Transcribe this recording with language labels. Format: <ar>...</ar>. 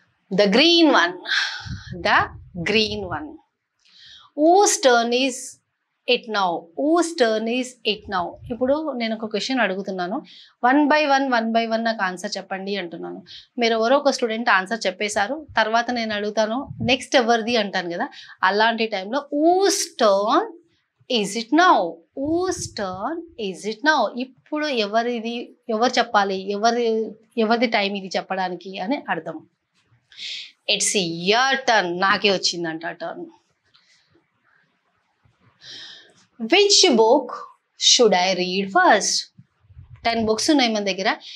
<en>The green one. The green one. Whose turn is it now? Whose turn is it now?</en> <te>ఇప్పుడు నేను ఒక question అడుగుతున్నాను, 1 by 1 నాకు answer చెప్పండి అంటున్నాను. మీరు ఎవరో ఒక స్టూడెంట్ ఆన్సర్ చెప్పేశారు, తర్వాత నేను అడుగుతాను నెక్స్ట్ ఎవరిది అంటాను కదా. అలాంటి టైంలో</te> <en>whose turn is it now? Whose turn is it now?</en> <te>ఇప్పుడు ఎవరిది, ఎవరు చెప్పాలి, ఎవరిది టైం ఇది చెప్పడానికి అని అర్థం.</te> <en>It's your turn.</en> <te>నాకే వచ్చిందంట turn.</te> <en>Which book should I read first?</en> <te>10 books ఉన్నాయి మన దగ్గర.</te>